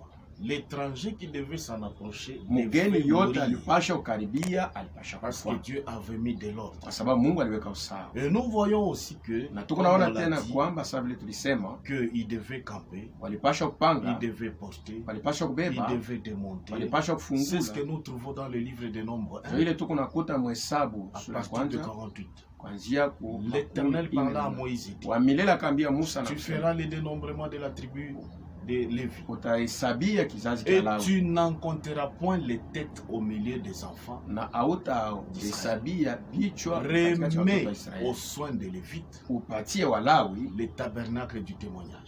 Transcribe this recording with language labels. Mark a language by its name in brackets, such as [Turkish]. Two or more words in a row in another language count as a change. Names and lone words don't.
[French] L'étranger qui devait s'en approcher [Swahili] mugeni yote alipasha ukaribia [French] parce que Dieu avait mis de l'ordre. [Swahili] Kwa sababu Mungu aliweka usawa. [French] Et nous voyons aussi que [Swahili] na tunaona tena kwamba sababu vile tulisema [French] que il devait camper, [Swahili] walipasha kupanga, [French] il devait porter, [Swahili] walipasha kubeba, [French] il devait démonter. [Swahili] Walipasha kufungula. [French] C'est ce que nous trouvons dans le livre des Nombres 1. [Swahili] Ile tuko nakuta Mhesabu sura ya kwanza 48. Kuanzia ku [French] L'Éternel parla à Moïse. [Swahili] Wa milele akambia Musa na [French] tu feras le dénombrement de la tribu de Lévi. Et tu n'en compteras point les têtes au milieu des enfants. Remets aux soins des Lévites le tabernacle du témoignage.